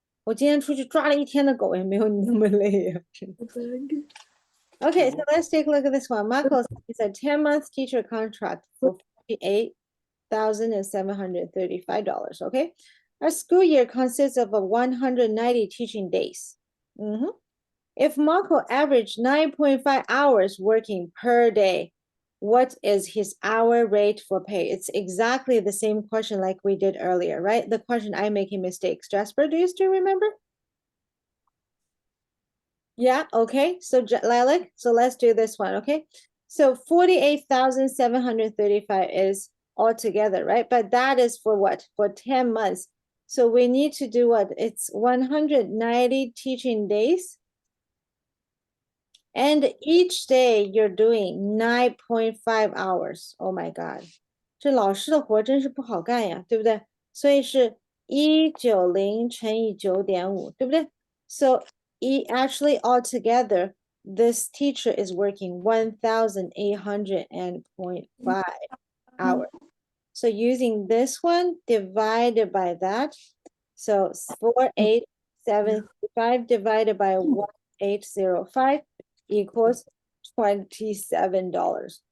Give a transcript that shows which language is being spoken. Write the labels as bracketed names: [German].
[Chinese] 我今天出去抓了一天的狗，也没有你那么累呀、 [English] Okay, so let's take a look at this one. Marcos is a 10-month teacher contract for $48,735. Okay, our school year consists of 190 teaching days. If Marco averaged 9.5 hours working per day, what is his hour rate for pay? It's exactly the same question like we did earlier, right? The question I'm making mistakes. Jasper, do you still remember? Yeah, okay. So Lilac, so let's do this one, okay? So 48,735 is all together, right? But that is for what? For 10 months. So we need to do what? It's 190 teaching days. And each day you're doing 9.5 hours. Oh my God. [Chinese] 这老师的活真是不好干呀，对不对？所以是190乘以9.5，对不对？ [English] So actually altogether, this teacher is working 1,800.5 hours. So using this one divided by that, so 4,875 divided by 1,805 equals $27.